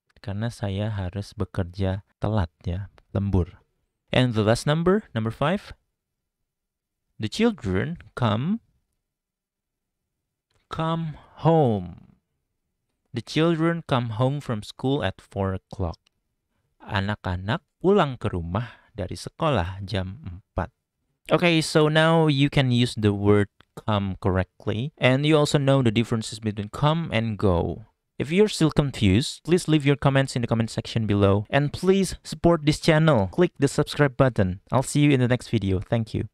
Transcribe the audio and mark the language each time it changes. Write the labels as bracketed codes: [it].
[id] Karena saya harus bekerja telat ya, lembur. [en] And the last number 5. The children come home. The children come home from school at 4 o'clock. [id] Anak-anak pulang ke rumah dari sekolah jam 4. [en] Okay, so now you can use the word come correctly. And you also know the differences between come and go. If you're still confused, please leave your comments in the comment section below. And please support this channel. Click the subscribe button. I'll see you in the next video. Thank you.